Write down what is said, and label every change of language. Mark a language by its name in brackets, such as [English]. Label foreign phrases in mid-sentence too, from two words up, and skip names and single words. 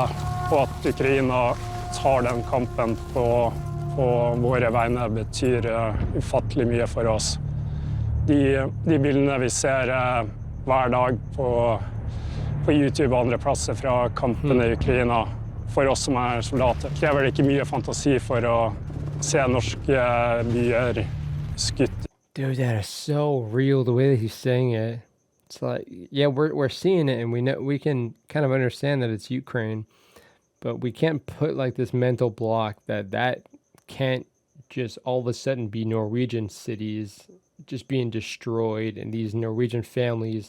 [Norwegian] Og at Ukraina tar den kampen på våre vegne betyr ufattelig mye for oss. De bildene vi ser hver dag på YouTube og andre plasser fra kampene i Ukraina, for oss som soldater, krever det ikke mye fantasi for å se norske byer skutt. [English] Dude, that is so real, the way that he's saying it. It's like, yeah, we're seeing it, and we can kind of understand that it's Ukraine, but we can't put like this mental block that can't just all of a sudden be Norwegian cities just being destroyed, and these Norwegian families.